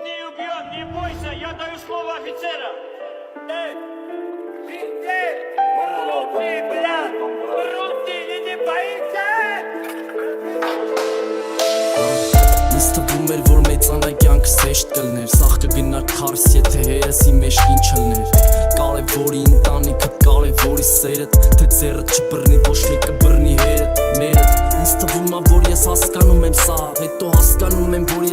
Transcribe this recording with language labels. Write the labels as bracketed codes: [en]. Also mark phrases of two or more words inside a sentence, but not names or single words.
[ru] убьет, не бойся, я даю слово офицера. Не боится! [hy] Ինձ թվում էր, որ մեծանա կյանքս հեշտ կլներ Սաղ կգնար քարս, եթե հերս իմ մեջքին չլներ Կարևորի ընտանիքդ, կարևորի սերդ Թե ձեռդ չբռնի, ոչ մի կբռնի հերդ Մերդ Ինձ թվում ա, որ ես հասկանում եմ սաղ Հետո հասկանում եմ, որ